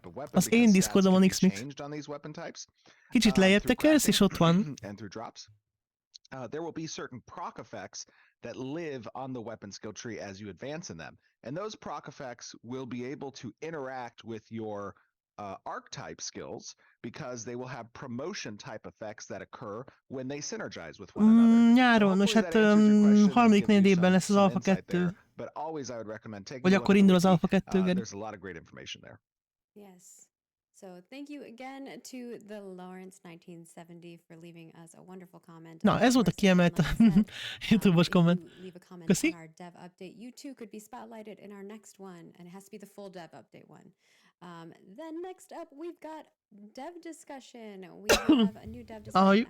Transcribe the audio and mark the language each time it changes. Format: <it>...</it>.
<hu>Az én Discordomon X-Mix. Kicsit lejjebb tekersz, és ott van.</hu> <en>There will be certain proc effects that live on the weapon skill tree as you advance in them. And those proc effects will be able to interact with your archetype skills because they will have promotion type effects that occur when they synergize with one another.</en> <hu>Nyáron, most hát harmadik negyedében lesz az Alpha 2. Vagy akkor indul az Alpha 2, Geri.</hu> <en>There's a lot of great information there. Yes. So thank you again to the Lawrence 1970 for leaving us a wonderful comment.</en> <hu>Na, ez volt a kiemelt YouTube-os komment.</hu> <en>Leave a comment</en> <hu>Köszi.</hu> <en>on our dev update. You too could be spotlighted in our next one, and it has to be the full dev update one. Then next up, we've got dev discussion. We have a new dev discussion.</en>